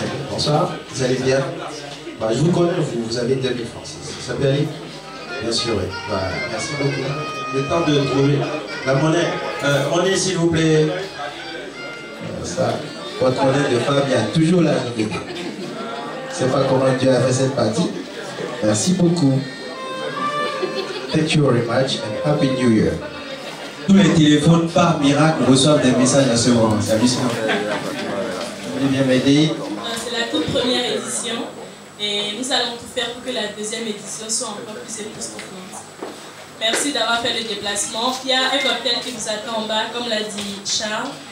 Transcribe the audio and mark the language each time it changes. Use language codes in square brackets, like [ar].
[fr] Bonsoir, vous allez bien? Bah, je vous connais, vous avez 2000 francs. Ça peut aller? Bien sûr, oui. Bah, merci beaucoup. Le temps de trouver la monnaie. Monnaie, s'il vous plaît. Ça, votre monnaie de femme, il y a toujours la journée. Je ne sais pas comment Dieu a fait cette partie. Merci beaucoup. [en] Thank you very much and Happy New Year. [fr] Tous les téléphones, par miracle, reçoivent des messages à ce moment. C'est hallucinant. Vous voulez bien m'aider? C'est la toute première édition et nous allons tout faire pour que la deuxième édition soit encore plus époustouflante. Merci d'avoir fait le déplacement. Il y a un cocktail qui vous attend en bas, comme l'a dit Charles.